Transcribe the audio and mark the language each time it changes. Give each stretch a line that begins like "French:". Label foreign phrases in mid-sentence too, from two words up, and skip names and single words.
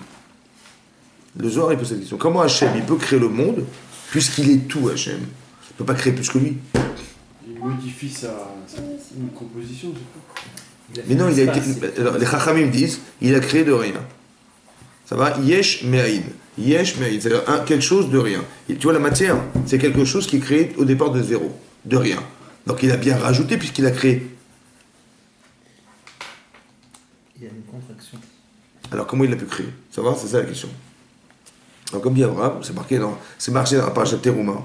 French: Le Zohar il pose cette question. Comment Hachem il peut créer le monde puisqu'il est tout, Hachem? Il ne peut pas créer plus que lui. Il modifie une composition, c'est Mais non, il a été. Alors, les Chachamim disent, il a créé de rien. Ça va?
Hebrew: יש מאין יש מאין.
French: C'est-à-dire quelque chose de rien. Et tu vois, la matière, c'est quelque chose qui est créé au départ de zéro. De rien. Donc il a bien rajouté puisqu'il a créé. Il y a une contraction. Alors comment il l'a pu créer? Ça va? C'est ça la question. Alors comme dit Abraham, c'est marqué dans la page de Teruma.